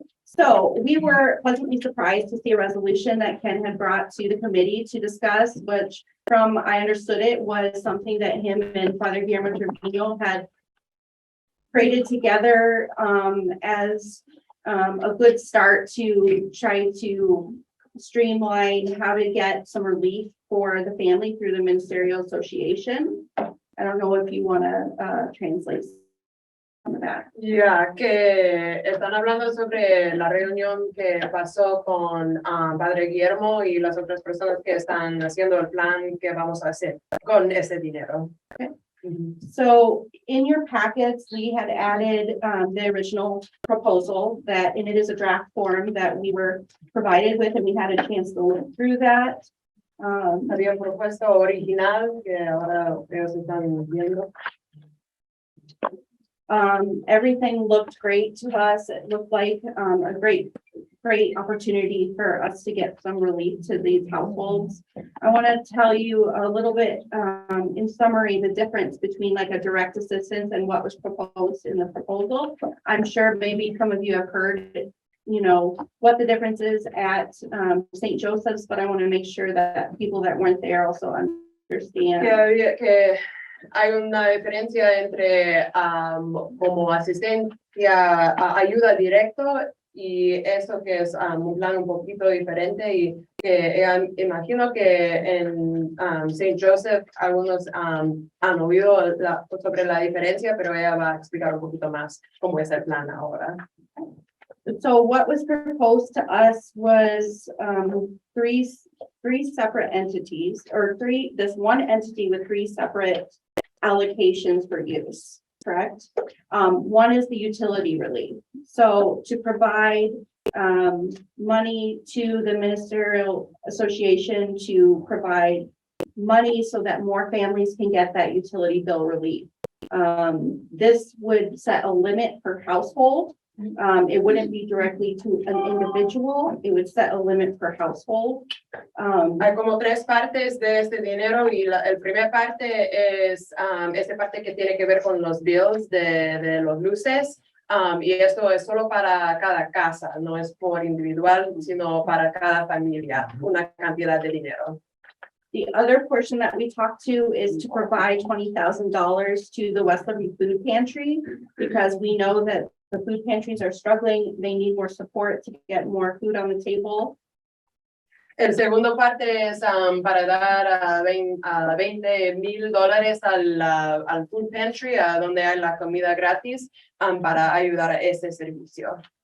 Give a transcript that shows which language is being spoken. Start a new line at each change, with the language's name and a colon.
English: So we were pleasantly surprised to see a resolution that Ken had brought to the committee to discuss, which from I understood it was something that him and Father Guillermo Trevino had created together as a good start to try to streamline how to get some relief for the family through the ministerial association. I don't know if you want to translate of that.
Spanish: Ya que están hablando sobre la reunión que pasó con Padre Guillermo y las otras personas que están haciendo el plan que vamos a hacer con ese dinero.
English: So in your packets, we had added the original proposal that, and it is a draft form that we were provided with, and we had a chance to look through that.
Spanish: Había un propuesto original que ahora ellos están viendo.
English: Everything looked great to us. It looked like a great opportunity for us to get some relief to these households. I want to tell you a little bit in summary, the difference between like a direct assistance and what was proposed in the proposal. I'm sure maybe some of you have heard, you know, what the difference is at St. Joseph's, but I want to make sure that people that weren't there also understand.
Spanish: Que hay una diferencia entre como asistencia, ayuda directo y eso que es un plan un poquito diferente y que imagino que en St. Joseph algunos han oído sobre la diferencia, pero ella va a explicar un poquito más cómo es el plan ahora.
English: So what was proposed to us was three separate entities, or this one entity with three separate allocations for use, correct? One is the utility relief. So to provide money to the ministerial association to provide money so that more families can get that utility bill relief. This would set a limit per household. It wouldn't be directly to an individual. It would set a limit per household.
Spanish: Hay como tres partes de este dinero y el primer parte es esta parte que tiene que ver con los bills de los luces. Y esto es solo para cada casa, no es por individual, sino para cada familia, una cantidad de dinero.
English: The other portion that we talked to is to provide $20,000 to the West Liberty Food Pantry, because we know that the food pantries are struggling. They need more support to get more food on the table.
Spanish: El segundo parte es para dar $20,000 al food pantry, donde hay la comida gratis, para ayudar a ese servicio.